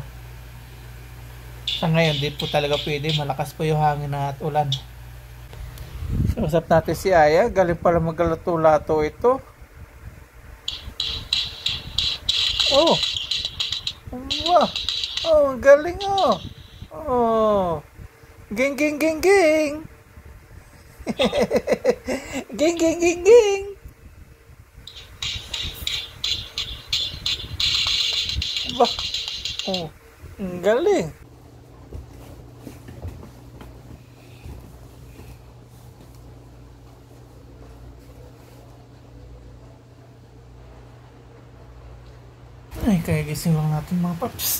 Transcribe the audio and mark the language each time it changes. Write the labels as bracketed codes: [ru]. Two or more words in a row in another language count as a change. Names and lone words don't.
[tl] Sa ngayon, di po talaga pwede, malakas po yung hangin at ulan. Usap natin si Aya, galing pala maglalato-lato ito. Oh! Wow! Oh, galing, oh! Oh! Ging, ging, ging, ging! Ging, ging, ging, ging! Bah! Oh! Ang galing! Ay, kaya gising lang natin mga paps.